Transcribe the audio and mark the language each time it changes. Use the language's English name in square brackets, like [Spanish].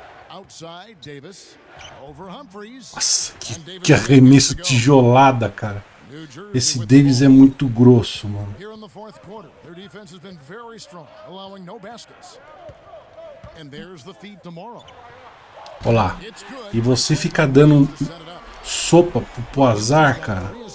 [English] Outside Davis over Humphries. [Portuguese] Nossa, que arremesso tijolada, cara. Esse Davis é muito grosso, mano. [English] Here in the fourth quarter, their defense has been very strong, allowing no baskets. And there's the feed tomorrow. [Portuguese] Olá. E você fica dando sopa pro azar, cara.